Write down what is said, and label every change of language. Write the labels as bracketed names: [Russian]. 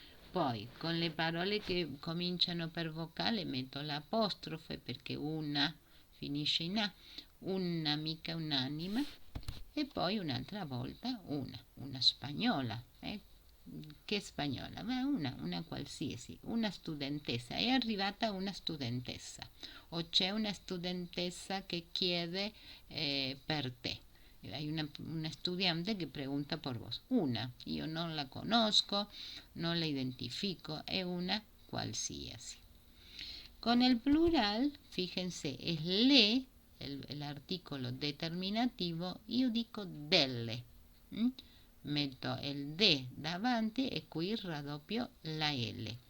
[Italian] Poi con le parole che cominciano per vocale metto l'apostrofe perché una finisce in A, un'amica, un'anima e poi un'altra volta una spagnola. Che spagnola? Ma una qualsiasi, una studentessa. È arrivata una studentessa o c'è una studentessa che chiede per te. [Spanish] Hay una estudiante que pregunta por vos. [Italian] Una, io non la conosco, non la identifico, è una qualsiasi. [Spanish] Con el plural, fíjense, es le, [Italian] el articolo determinativo, io dico delle. Metto il de davanti e qui raddoppio la L.